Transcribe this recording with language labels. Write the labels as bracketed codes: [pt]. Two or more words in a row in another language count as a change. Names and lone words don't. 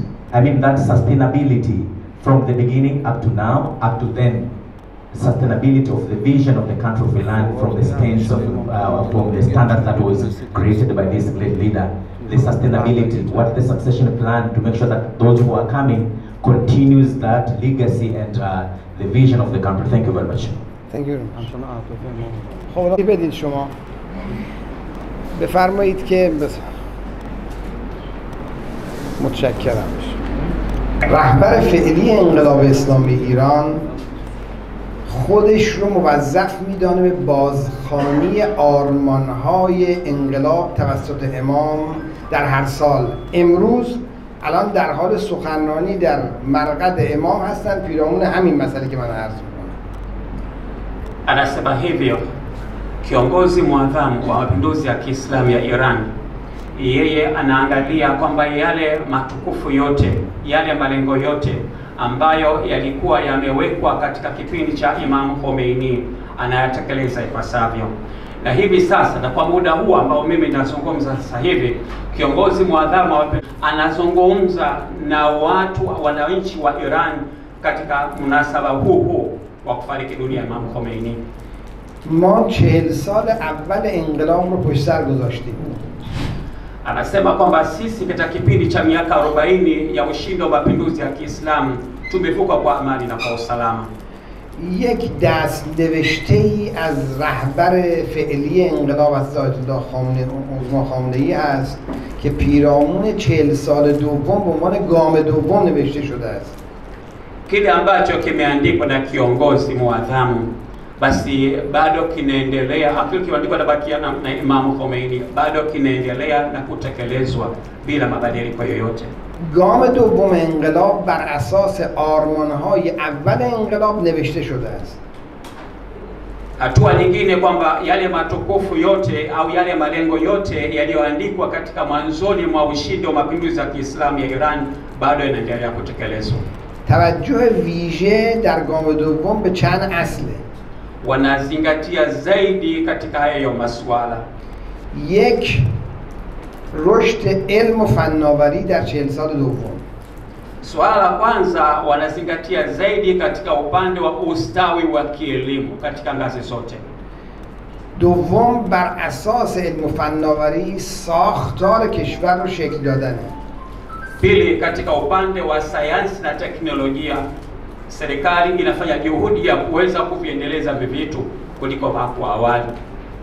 [en] I mean that sustainability from the beginning up to now, up to then, sustainability of the vision of the country of Iran from the stance of from the standards that was created by this great leader. The sustainability, what's the succession plan to make sure that those who are coming continues that legacy and the vision of the country. Thank you very much. Thank you. [fa] خب بدید شما بفرمایید که متشکرم. رهبر فعلی انقلاب اسلامی ایران خودش رو موظف میدانه به بازخوانی آرمان‌های انقلاب توسط امام در هر سال. امروز الان در حال سخنرانی در مرقد امام هستند پیرامون همین مسئله که من عرض می‌کنم. [sw] Anasema hivyo kiongozi mwadhamu wa mapinduzi ya Kiislamu ya Iran, yeye anaangalia kwamba yale matukufu yote, yale malengo yote ambayo yalikuwa yamewekwa katika kipindi cha Imam Khomein anayatekeleza ipasavyo. Na hivi sasa, na kwa muda huu ambao mimi nazungumza sasa hivi, kiongozi mwadhamu anazungumza na wananchi wa Iran katika munasaba huu wa kufariki dunia Imam Khomein. [fa] ما 40 سال اول انقلاب رو پشت سر گذاشتیم. [sw] Anasema kwamba sisi katika kipindi cha miaka 40 ya ushindi wa mapinduzi ya Kiislamu tumevuka kwa amani na kwa usalama. [fa] یک دست نوشته‌ای از رهبر فعلی انقلاب از آیت الله خامنه‌ای است که پیرامون 40 سال دوم به عنوان گام دوم نوشته شده است. [sw] Kile ambacho kimeandikwa na kiongozi muadhamu basi bado kinaendelea, akili kimeandikwa na bakia na Imam Khomeini bado kinaendelea na kutekelezwa bila mabadiliko yoyote. [fa] گام دوم انقلاب بر اساس آرمان‌های اول انقلاب نوشته شده است. [sw] Hatua nyingine kwamba yale matukufu yote au yale malengo yote yaliyoandikwa katika mwanzoni mwa ushindi wa mapinduzi ya Kiislamu ya Iran bado yanaendelea kutekelezwa. [fa] توجه ویژه در گام دوم به چند اصله. [sw] Wanazingatia zaidi katika hayo masuala. [fa] یک، رشد علم و فناوری در 40 سال دوم. [sw] Suala la kwanza wanazingatia zaidi katika upande wa ustawi wa kielimu katika ngazi zote. [fa] دوم، بر اساس علم و فناوری ساختار کشور رو شکل دادنه. [sw] Pili, katika upande wa sayansi na teknolojia serikali inafanya juhudi ya kuweza kuviendeleza vitu kuliko hapo awali.